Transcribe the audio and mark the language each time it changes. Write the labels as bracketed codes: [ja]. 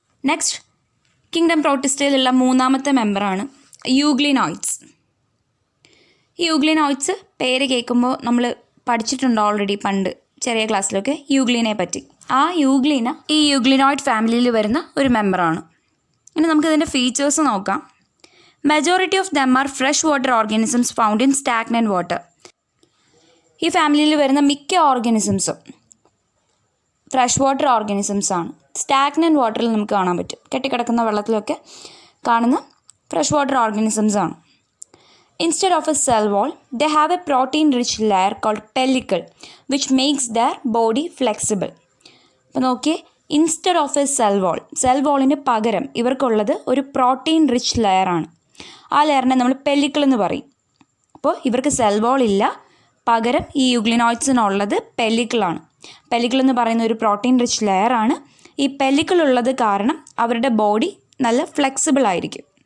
[ml] Next, kingdom പ്രോട്ടിസ്റ്റയിലുള്ള 3ാമത്തെ മെമ്പറാണ് euglenoids. ഈ euglenoids പേര് കേൾക്കുമ്പോൾ നമ്മൾ പഠിച്ചിട്ടുണ്ട് ഓൾറെഡി പണ്ട് ചെറിയ ക്ലാസ്സിലൊക്കെ യൂഗ്ലിനെ പറ്റി. ആ യൂഗ്ലിന ഈ യൂഗ്ലിനോയിഡ് ഫാമിലിയിൽ വരുന്ന ഒരു മെമ്പറാണ്. ഇനി നമുക്കിതിൻ്റെ ഫീച്ചേഴ്സ് നോക്കാം. [en] Majority of them are freshwater organisms found in stagnant water. [ml] ഈ ഫാമിലിയിൽ വരുന്ന മിക്ക ഓർഗാനിസംസും ഫ്രഷ് വാട്ടർ ഓർഗാനിസംസ് ആണ്. സ്റ്റാഗ്നൻറ്റ് വാട്ടറിൽ നമുക്ക് കാണാൻ പറ്റും. കെട്ടിക്കിടക്കുന്ന വെള്ളത്തിലൊക്കെ കാണുന്ന ഫ്രഷ് വാട്ടർ ഓർഗാനിസംസ് ആണ്. [en] Instead of a cell wall, they have a protein-rich layer called pellicle, which makes their body flexible. [ml] അപ്പോൾ നോക്കിയേ, [en] instead of a [ml] സെൽ വാളിന് പകരം ഇവർക്കുള്ളത് ഒരു പ്രോട്ടീൻ റിച്ച് ലെയറാണ്. ആ ലെയറിനെ നമ്മൾ പെല്ലിക്കിൾ എന്ന് പറയും. അപ്പോൾ ഇവർക്ക് സെൽ വാൾ ഇല്ല, പകരം ഈ യൂഗ്ലിനോയിഡ്സിനുള്ളത് പെല്ലിക്കിളാണ്. പെല്ലിക്കിൾ എന്ന് പറയുന്ന ഒരു പ്രോട്ടീൻ റിച്ച് ലെയറാണ്. ഈ പെല്ലിക്കിൾ ഉള്ളത് കാരണം അവരുടെ ബോഡി നല്ല ഫ്ലെക്സിബിൾ ആയിരിക്കും.